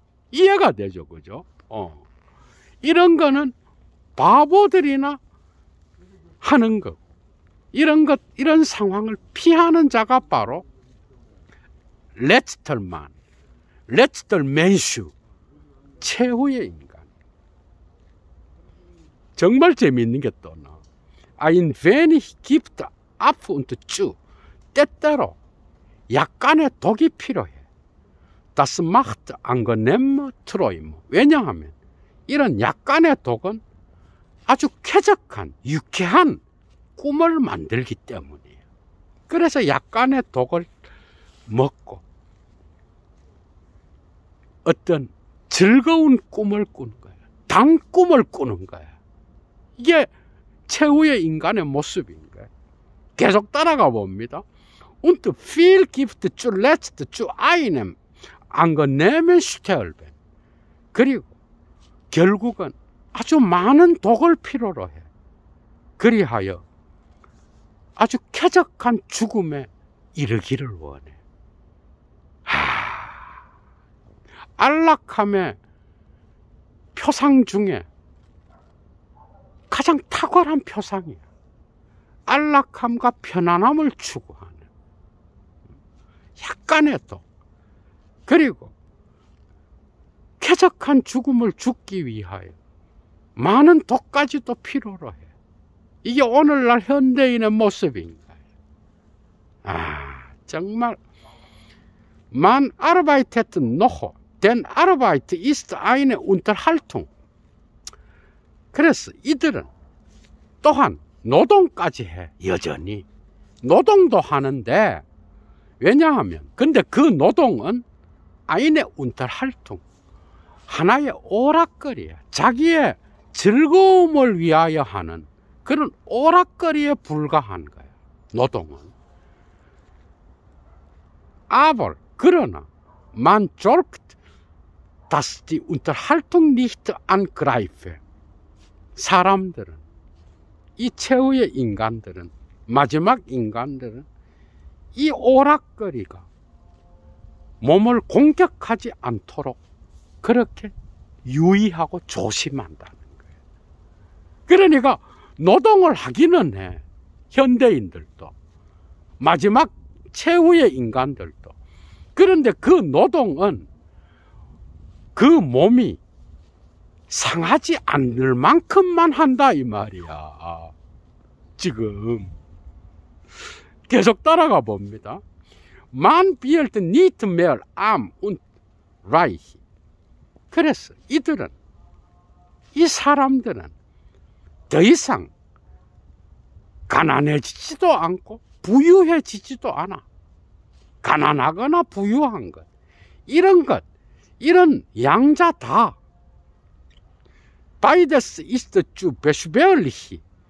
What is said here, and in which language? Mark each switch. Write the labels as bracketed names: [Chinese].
[Korean] 이해가 되죠, 그죠? 이런 거는 바보들이나 하는 거, 이런 상황을 피하는 자가 바로 레츠털 맨슈, 최후의 인간. 정말 재미있는 게 또 나. [German] Ein wenig gibt ab und zu. [Korean] 때때로 약간의 독이 필요해. [German] Das macht angenehme Träume. [Korean] 왜냐하면 이런 약간의 독은 아주 쾌적한, 유쾌한 꿈을 만들기 때문이에요. 그래서 약간의 독을 먹고 어떤 즐거운 꿈을 꾸는 거예요. 단 꿈을 꾸는 거예요. 이게 최후의 인간의 모습인 거예요. 계속 따라가 봅니다. [German] Und viel gibt zuletzt zu einem angenehmen Sterben. [Korean] 그리고 결국은 아주 많은 독을 필요로 해. 그리하여 아주 쾌적한 죽음에 이르기를 원해. 안락함의 표상 중에 가장 탁월한 표상이야. 안락함과 편안함을 추구하는 약간의 독, 그리고 쾌적한 죽음을 죽기 위하여 많은 독까지도 필요로 해. 이게 오늘날 현대인의 모습인가요? [German] 정말 Man arbeitet noch, denn Arbeit ist eine Unterhaltung. [Korean] 그래서 이들은 또한 노동까지 해. 여전히 노동도 하는데, 왜냐하면 근데 그 노동은 eine Unterhaltung, 하나의 오락거리야. 자기의 즐거움을 위하여 하는 그런 오락거리에 불과한 거야, 노동은. [German] Aber [Korean] 그러나 [German] man sorgt, dass die Unterhaltung nicht angreife. [Korean] 사람들은, 이 최후의 인간들은, 마지막 인간들은 이 오락거리가 몸을 공격하지 않도록 그렇게 유의하고 조심한다는 거예요. 그러니까 노동을 하기는 해. 현대인들도. 마지막 최후의 인간들도. 그런데 그 노동은 그 몸이 상하지 않을 만큼만 한다 이 말이야. 지금 계속 따라가 봅니다. [German] Man wird nicht mehr arm und reich. [Korean] 그래서 이들은, 이 사람들은 더 이상 가난해지지도 않고 부유해지지도 않아. 가난하거나 부유한 것, 이런 양자 다 [German] Beides ist zu beschwerlich.